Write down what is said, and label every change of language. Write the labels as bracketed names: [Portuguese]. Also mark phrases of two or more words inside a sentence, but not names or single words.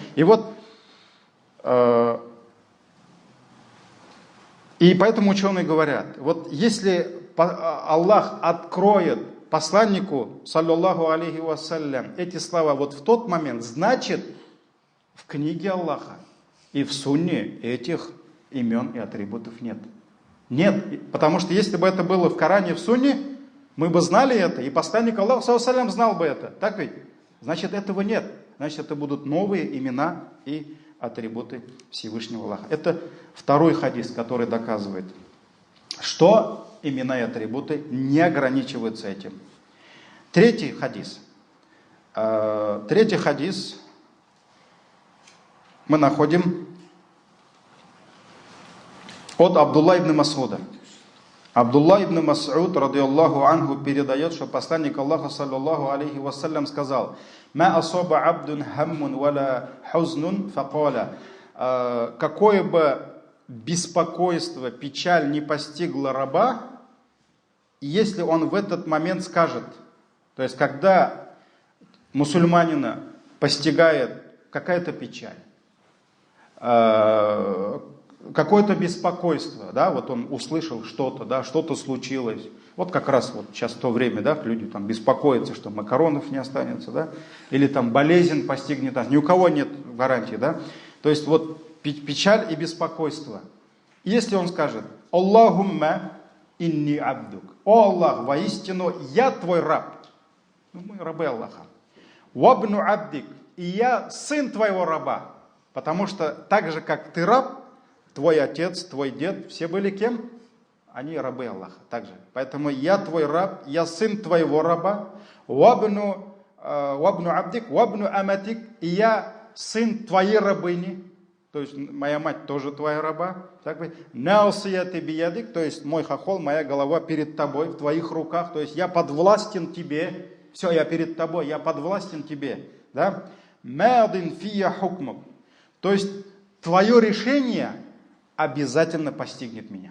[Russian] И вот и поэтому ученые говорят, вот если Аллах откроет посланнику, [Arabic] صلى الله عليه وسلم, [Russian] эти слова вот в тот момент, значит, в книге Аллаха и в сунне этих имен и атрибутов нет. Нет, потому что если бы это было в Коране и в сунне, мы бы знали это, и посланник Аллаха, [Arabic] صلى الله عليه وسلم, [Russian] знал бы это. Так ведь? Значит, этого нет. Значит, это будут новые имена и атрибуты Всевышнего Аллаха. Это второй хадис, который доказывает, что имена и атрибуты не ограничиваются этим. Третий хадис. Третий хадис мы находим от Абдулла ибн Масуда. Абдулла ибн Мас'уд, [Arabic] رضي الله عنه, [Russian] передает, что посланник Аллаха, [Arabic] صلى الله عليه وسلم, [Russian] сказал: [Arabic] «ما أصاب عبد هم ولا حزن فقال». [Russian] Какое бы беспокойство, печаль не постигла раба, если он в этот момент скажет, то есть когда мусульманина постигает какая-то печаль, какое-то беспокойство, да, вот он услышал что-то, да, что-то случилось. Вот как раз вот сейчас то время, да, люди там беспокоятся, что макаронов не останется, да, или там болезнь постигнет нас. Ни у кого нет гарантии, да. То есть вот печаль и беспокойство. Если он скажет: [Arabic] «اللهم إني عبدك», [Russian] «О Аллах, воистину я твой раб», ну, мы рабы Аллаха, [Arabic] «وابن عبدك», [Russian] и я сын твоего раба, потому что так же, как ты раб, твой отец, твой дед, все были кем? Они рабы Аллаха, также. Поэтому я твой раб, я сын твоего раба, [Arabic] «وابن عبدك»، «وابن أمتك», [Russian] и я сын твоей рабыни, то есть моя мать тоже твоя раба, так бы, [Arabic] «ناصيتي بيدك», [Russian] то есть мой хохол, моя голова перед тобой, в твоих руках, то есть я подвластен тебе, все, я перед тобой, я подвластен тебе, да, [Arabic] «ماض في حكمك», [Russian] то есть твое решение обязательно постигнет меня.